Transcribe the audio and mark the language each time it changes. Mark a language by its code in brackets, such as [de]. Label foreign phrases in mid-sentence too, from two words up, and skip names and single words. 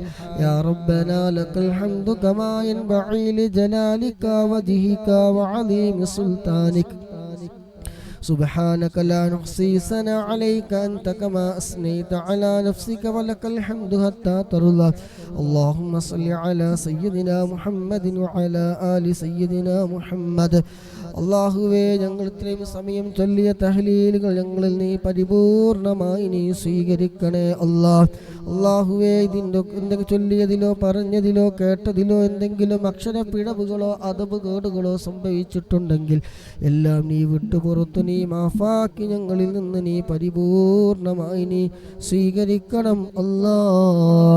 [ar] يا ربنا لك الحمد كما ينبغي لجلالك وجهك وعظيم سلطانك. سبحانك لا نحصي ثناء عليك أنت كما أثنيت على نفسك ولك الحمد حتى ترضى. اللهم صل على سيدنا محمد وعلى آل سيدنا محمد. [ml] അള്ളാഹുവേ, ഞങ്ങൾ ഇത്രയും സമയം ചൊല്ലിയ തഹ്ലീലുകൾ ഞങ്ങളിൽ നീ പരിപൂർണമായി നീ സ്വീകരിക്കണേ അല്ലാഹ്. അള്ളാഹുവേ, ഇതിൻ്റെ എന്തെങ്കിലും ചൊല്ലിയതിലോ പറഞ്ഞതിലോ കേട്ടതിലോ എന്തെങ്കിലും അക്ഷരപ്പിഴവുകളോ അദബ് കേടുകളോ സംഭവിച്ചിട്ടുണ്ടെങ്കിൽ എല്ലാം നീ വിട്ടുപുറത്തു നീ മാഫാക്കി ഞങ്ങളിൽ നിന്ന് നീ പരിപൂർണമായി നീ സ്വീകരിക്കണം അല്ലാഹ്.